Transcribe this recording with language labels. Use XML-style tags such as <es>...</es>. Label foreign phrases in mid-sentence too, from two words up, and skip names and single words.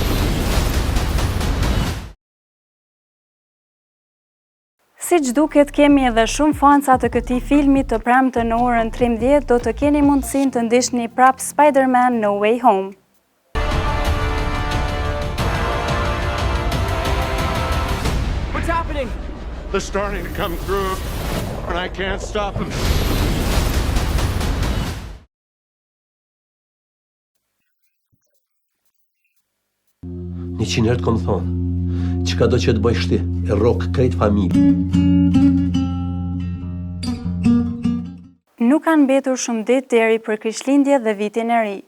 <sq>Siç duket, kemi edhe shumë fansa të këtij filmi të premte në orën 13, do të keni mundësinë të ndiqni prap Spider-Man No Way Home.</sq> <en>What's happening? They're starting to come through, and I can't stop them.</en> <sq>Një qinë herë të kom thonë, çka do që të bëjsh ti, e rrok krejt familje. Nuk kanë mbetur shumë ditë deri për Krishtlindje dhe vitin e ri.</sq>